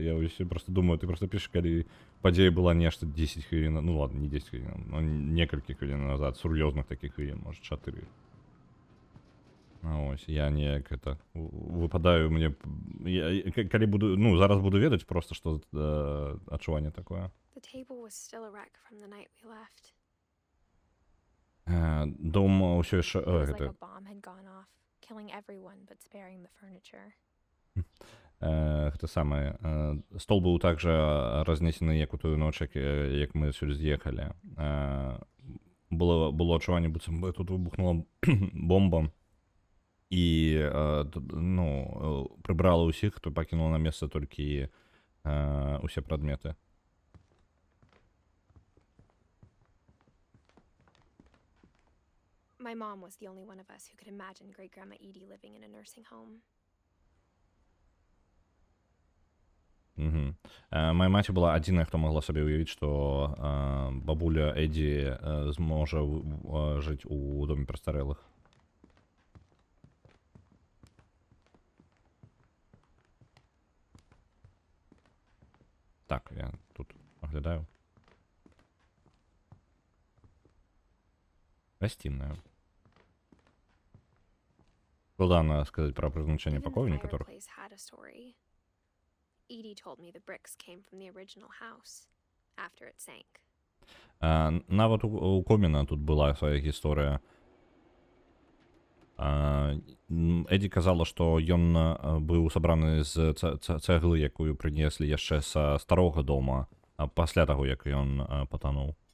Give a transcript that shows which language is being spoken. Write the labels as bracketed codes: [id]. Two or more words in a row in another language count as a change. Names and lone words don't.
[be] Я просто думаю, ты просто пішаш, калі падзея была нешта 10 хвілін, ну ладно, не 10 хвілін, но некалькі хвілін назад, сур'ёзных такіх хвілін, можа, 4. Ось, я неяк это выпадаю мне... Калі буду, зараз буду ведаць просто, што адчуванне такое. [en] The table was still a wreck from the night we left. [be] Дом ўсё яшчэ... [en] It was like a bomb had gone off, killing everyone but sparing the furniture. [be] Гэта самае. Стол быў [ru] также разнесены, [be] як у тую ноч, як мы сюды з'ехалі. Было адчуванне, быццам бы тут выбухнула бомба. І прыбрала ўсіх, хто пакінуў на месца толькі усе прадметы. [en] My mom was the only one of us who could imagine Great Grandma Edie living in a nursing home. Угу. [be] Моя маці была адзіная, хто магла сабе ўявіць, што бабуля Эдзі зможа жыць у доме прастарэлых. [ru] Так, я тут оглядаю. Гостиная. Складана сказать про призначение [en] Even the [ru] покоев некоторых. [en] fireplace had a story. Edie told me the bricks came from the original house after it sank. [be] Нават у Коміна тут была свая гісторыя. Эдзі казала, што ён быў сабраны з цэглы, якую прынеслі яшчэ са старога дома, пасля таго, як ён патануў.